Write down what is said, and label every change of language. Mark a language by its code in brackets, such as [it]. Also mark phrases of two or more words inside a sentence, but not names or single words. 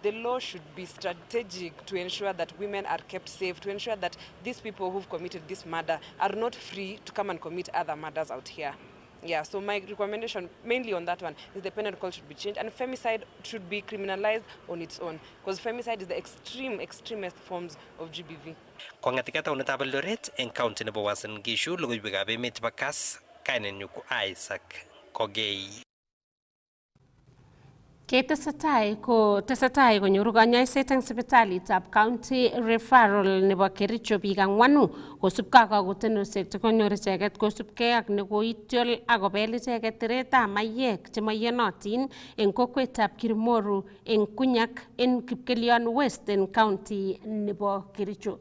[en] The law should be strategic to ensure that women are kept safe, to ensure that these people who've committed this murder are not free to come and commit other murders out here. Yeah, so my recommendation mainly on that one is the penal code should be changed and femicide should be criminalized on its own, because femicide is the extremist forms of GBV. [kln] Kwangatikata unetab Eldoret eng county nebo Uasin Gishu, logoiwekab emet chebo Kass, kainenyu ko Isaac Kogei. Tesetai konyoru kanyoiset eng sipitalitab County Referral nebo Kericho biik 4 kosubkei ak kakutunosiek chekonyor icheket kosubkei ak nekoityol akobel icheket tiretab maiyek chemaiyonotin eng kokwetab Kirimoru eng Kunyak eng Kipkelion West eng county nebo Kericho.